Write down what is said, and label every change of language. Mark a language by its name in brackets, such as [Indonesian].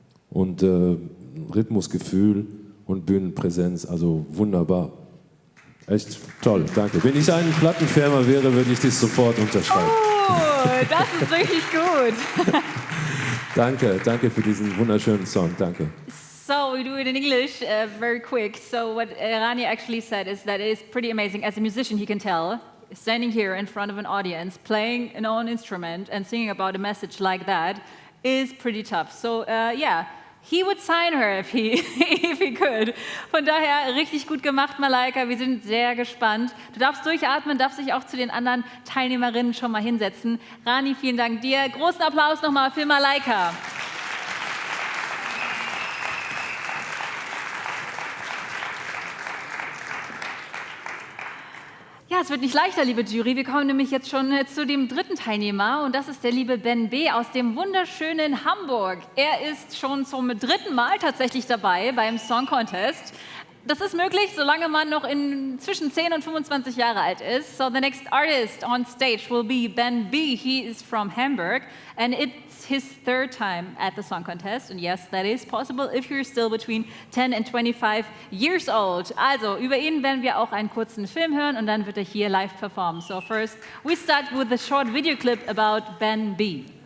[German] Und Rhythmusgefühl und Bühnenpräsenz, also wunderbar. Echt toll, danke. Wenn ich ein Plattenfirma wäre, würde ich das sofort unterschreiben. Oh, das ist richtig gut. Danke für diesen wunderschönen Song, danke. [English] So we do it in English very quick. So what Rani actually said is that it is pretty amazing. As a musician, he can tell, standing here in front of an audience, playing an own instrument and singing about a message like that is pretty tough. So yeah, he would sign her if he could. [German] Von daher richtig gut gemacht, Malaika. Wir sind sehr gespannt. Du darfst durchatmen, darfst dich auch zu den anderen Teilnehmerinnen schon mal hinsetzen. Rani, vielen Dank dir. Großen Applaus nochmal für Malaika. Ja, es wird nicht leichter, liebe Jury. Wir kommen nämlich jetzt schon zu dem dritten Teilnehmer und das ist der liebe Ben B. aus dem wunderschönen Hamburg. Er ist schon zum 3. Mal tatsächlich dabei beim Song Contest. Das ist möglich, solange man noch zwischen 10 und 25 Jahre alt ist. So the next artist on stage will be Ben B. [English] He is from Hamburg and it's his 3rd time at the Song Contest. And yes, that is possible if you're still between 10 and 25 years old. [German] Also, über ihn werden wir auch einen kurzen Film hören und dann wird er hier live performen. [English] So first, we start with a short video clip about Ben B.